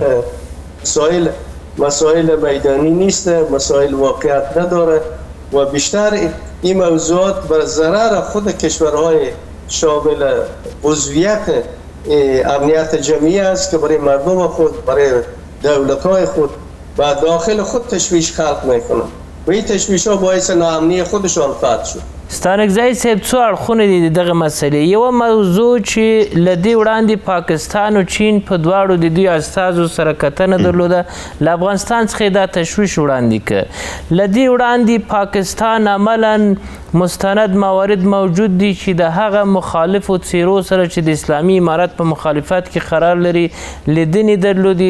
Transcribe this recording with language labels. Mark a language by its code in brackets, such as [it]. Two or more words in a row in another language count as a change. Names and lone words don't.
[fa] مسائل میدانی نیست، مسائل واقعیت نداره و بیشتر این موضوعات بر ضرر خود کشورهای شامل عضویت امنیت جمعی است که برای مردم خود، برای دولت‌های خود و داخل خود تشویش خلق میکنن و این تشویش ها باعث ناامنی خودشان خواهد شد. [ps] ستانکزی صاحب، څو اړخونه دي دغه مسلې؟ یوه موضوع چې له دې وړاندې پاکستان او چین په دواړو د دوی استازو سره کتنه درلوده، له افغانستان څخه دا تشویش وړاندې کړ. له دې وړاندې پاکستان عملا مستند موارد موجود دي چې د هغه مخالفو څیرو سره چې د اسلامي امارت په مخالفت کې قرار لري لیدنې درلودي.